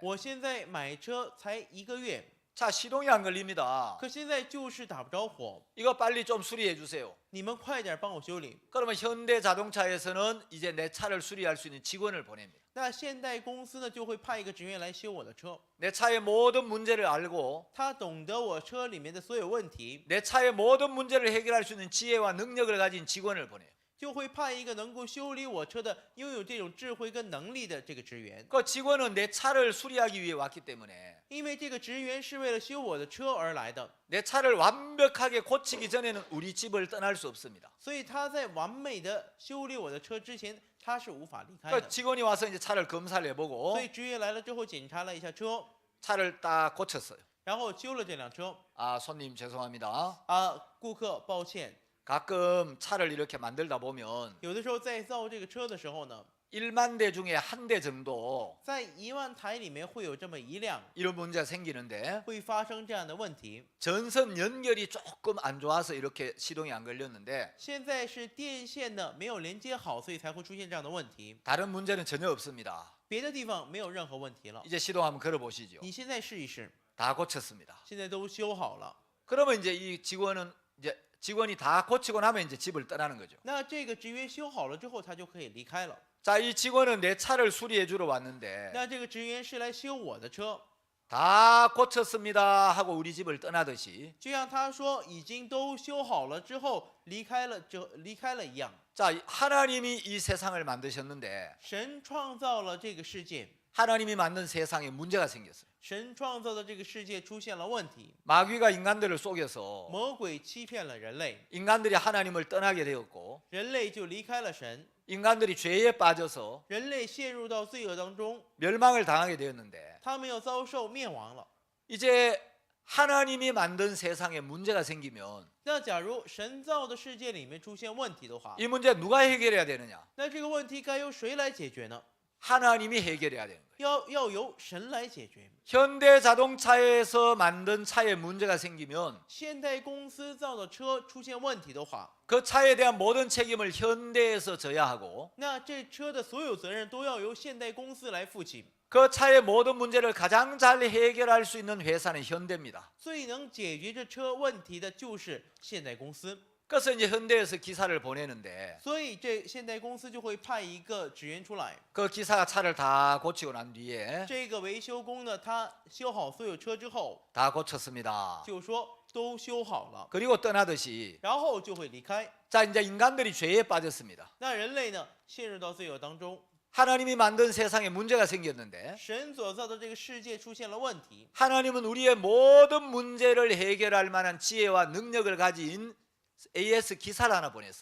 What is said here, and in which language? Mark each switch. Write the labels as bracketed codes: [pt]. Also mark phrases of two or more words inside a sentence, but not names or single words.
[zh] 我现在买车才1个月， [ko] 차 시동이 안 걸립니다. [zh] 可现在就是打不着火， [ko] 이거 빨리 좀 수리해 주세요. [zh] 你们快点帮我修理。 [ko] 그러면 현대자동차에서는 이제 내 차를 수리할 수 있는 직원을 보냅니다. [zh] 那现代公司呢，就会派一个职员来修我的车， [ko] 내 차의 모든 문제를 알고 [zh] 他懂得我车里面的所有问题， [ko] 내 차의 모든 문제를 해결할 수 있는 지혜와 능력을 가진 직원을 보내요. [zh] 就会派一个能够修理我车的、拥有这种智慧跟能力的这个职员。 [ko] 그 직원은 내 차를 수리하기 위해 왔기 때문에 [zh] 因为这个职员是为了修我的车而来的， [ko] 내 차를 완벽하게 고치기 전에는 우리 집을 떠날 수 없습니다. [zh] 所以他在完美的修理我的车之前，他是无法离开 [ko] 그 [zh] 的。 [ko] 직원이 와서 이제 차를 검사를 해보고 [zh] 所以职员来了之后检查了一下车， [ko] 차를 딱 고쳤어요. [zh] 然后修了这辆车。 [ko] 손님 죄송합니다. [zh] 顾客，抱歉， [ko] 가끔 차를 이렇게 만들다 보면 [zh] 有的时候在造这个车的时候呢， [ko] 1만 대 중에 한 대 정도 [zh] 在10000台里面会有这么一辆 [ko] 이런 문제가 생기는데 [zh] 会发生这样的问题。 [ko] 전선 연결이 조금 안 좋아서 이렇게 시동이 안 걸렸는데 [zh] 现在是电线呢没有连接好，所以才会出现这样的问题。 [ko] 다른 문제는 전혀 없습니다. [zh] 别的地方没有任何问题了。 [ko] 이제 시동 한번 걸어 보시죠. [zh] 你现在试一试， [ko] 다 고쳤습니다. [zh] 现在都修好了。 [ko] 그러면 이제 이 직원이 다 고치고 나면 이제 집을 떠나는 거죠. [zh] 那这个职员修好了之后，他就可以离开了。 [ko] 자, 이 직원은 내 차를 수리해 주러 왔는데 [zh] 那这个职员是来修我的车， [ko] 다 고쳤습니다 하고 우리 집을 떠나듯이 [zh] 就像他说已经都修好了之后离开了一样。 [ko] 자, 하나님이 이 세상을 만드셨는데 [zh] 神创造了这个世界， [ko] 하나님이 만든 세상에 문제가 생겼어요. [zh] 神创造的这个世界出现了问题， [ko] 마귀가 인간들을 속여서 [zh] 魔鬼欺骗了人类， [ko] 인간들이 하나님을 떠나게 되었고 [zh] 人类就离开了神， [ko] 인간들이 죄에 빠져서 [zh] 人类陷入到罪恶当中， [ko] 멸망을 당하게 되었는데 [zh] 他们要遭受灭亡了。 [ko] 이제 하나님이 만든 세상에 문제가 생기면 [zh] 那假如神造的世界里面出现问题的话， [ko] 이 문제 누가 해결해야 되느냐? [zh] 那这个问题该由谁来解决呢？ [ko] 하나님이 해결해야 되는 거예요. [zh] 要由神来解决。 [ko] 현대 자동차에서 만든 차에 문제가 생기면 [zh] 现代公司造的车出现问题的话， [ko] 그 차에 대한 모든 책임을 현대에서 져야 하고 [zh] 那这车的所有责任都要由现代公司来负起。 [ko] 그 차의 모든 문제를 가장 잘 해결할 수 있는 회사는 현대입니다. [zh] 最能解决这车问题的就是现代公司， [ko] 그래서 이제 현대에서 기사를 보내는데 [zh] 所以这现代公司就会派一个职员出来。 [ko] 그 기사가 차를 다 고치고 난 뒤에 [zh] 这个维修工呢，他修好所有车之后， [ko] 다 고쳤습니다. [zh] 就说都修好了， [ko] 그리고 떠나듯이 [zh] 然后就会离开。 [ko] 자, 이제 인간들이 죄에 빠졌습니다. [zh] 那人类呢，陷入到罪恶当中， [ko] 하나님이 만든 세상에 문제가 생겼는데 [zh] 神所造的这个世界出现了问题， [ko] 하나님은 우리의 모든 문제를 해결할 만한 지혜와 능력을 가진 AS 기사를 하나 보냈어요.